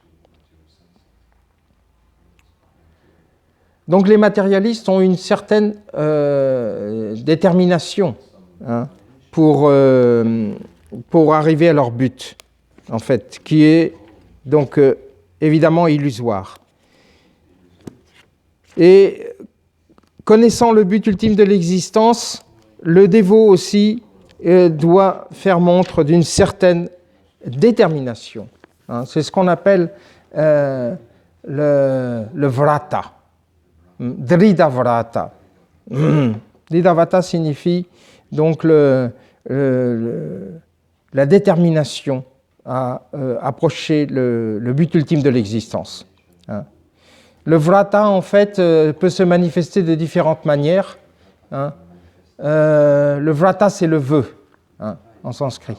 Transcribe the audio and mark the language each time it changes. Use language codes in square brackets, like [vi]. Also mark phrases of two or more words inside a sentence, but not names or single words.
[fr] Donc les matérialistes ont une certaine détermination, hein, pour arriver à leur but, en fait, qui est donc évidemment illusoire. Et connaissant le but ultime de l'existence, le dévot aussi doit faire montre d'une certaine détermination. Hein. C'est ce qu'on appelle le vrata, [sa] drida vrata. Drida vrata [fr] signifie donc la détermination à approcher le but ultime de l'existence. Hein. Le vrata, en fait, peut se manifester de différentes manières. Hein. Le vrata, c'est le vœu, hein, en sanskrit.